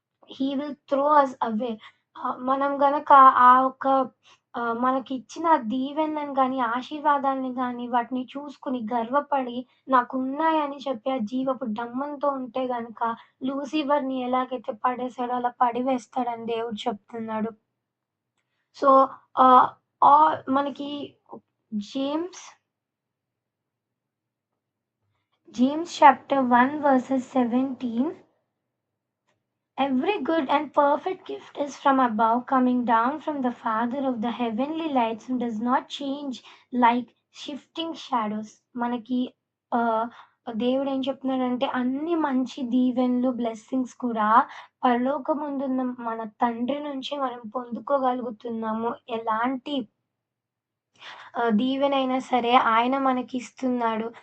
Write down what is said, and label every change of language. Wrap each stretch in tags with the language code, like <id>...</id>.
<en>He will throw us away.</en> <te>మనం గనక ఆ ఒక్క మనకిచ్చిన దీవెనలను గాని, ఆశీర్వాదాలను గాని, వాటిని చూసుకొని గర్వపడి, నాకున్నాయని చెప్పి ఆ జీవపు డంబంతో ఉంటే గనక, లూసిఫర్‌ని ఎలాగైతే పడేసాడో అలా పడివేస్తాడని దేవుడు చెప్తున్నాడు. సో, ఆహ్, మనకి James, James chapter 1 versus 17.</te> <en>Every good and perfect gift is from above, coming down from the Father of the heavenly lights, who does not change like shifting shadows.</en> <te>మనకి ఆహ్, దేవుడేం చెప్తున్నాడంటే అన్ని మంచి దీవెనలు, బ్లెస్సింగ్స్ కూడా పరలోకమందున్న మన తండ్రి నుంచి మనం పొందుకోగలుగుతున్నాము. ఎలాంటి దీవెనైనా సరే ఆయన మనకిస్తున్నాడు.</te>